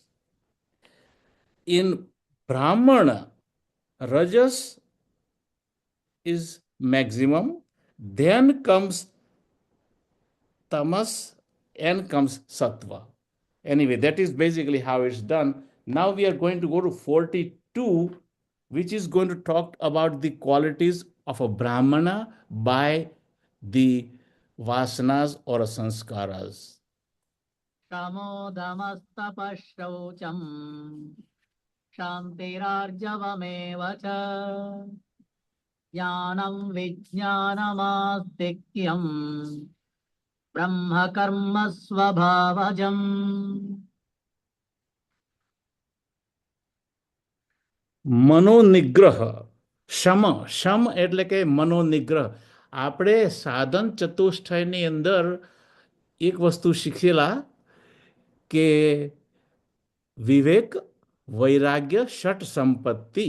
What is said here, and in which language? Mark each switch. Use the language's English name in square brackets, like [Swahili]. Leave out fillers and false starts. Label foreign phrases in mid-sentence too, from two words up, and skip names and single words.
[English] In Brahmana, rajas is maximum, then comes tamas, and comes sattva. Anyway, that is basically how it's done. Now we are going to go to 42, which is going to talk about the qualities of a brahmana by the vasanas or sanskaras. [Sanskrit] शमोदमस्तपः शान्तिरार्जवमेव च ज्ञानं विज्ञानमास्तिक्यं ब्रह्मकर्म स्वभावजम्. [Gujarati] મનોનિગ્રહ, શમ એટલે કે મનોનિગ્રહ. આપણે સાધન ચતુષ્ટયની અંદર એક વસ્તુ શીખેલા કે વિવેક, વૈરાગ્ય, ષટ સંપત્તિ.